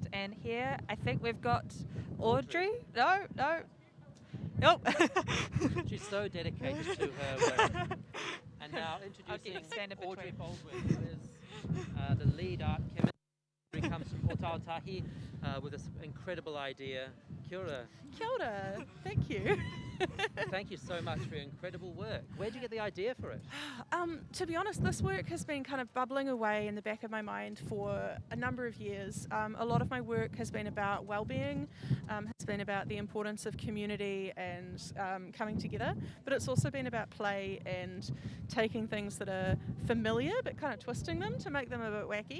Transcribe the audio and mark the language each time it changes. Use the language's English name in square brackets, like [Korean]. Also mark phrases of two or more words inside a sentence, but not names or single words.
[English] And here, I think we've got Audrey. No. Nope. She's so dedicated to her work. And now introducing Audrey Baldwin, who is the lead art chemist. Audrey comes from Ōtautahi with this incredible idea. [Māori] Kia ora. Kia ora. [English] Thank you. Thank you so much for your incredible work. Where did you get the idea for it? To be honest, this work has been kind of bubbling away in the back of my mind for a number of years. A lot of my work has been about well-being, has been about the importance of community and coming together, but it's also been about play and taking things that are familiar but kind of twisting them to make them a bit wacky.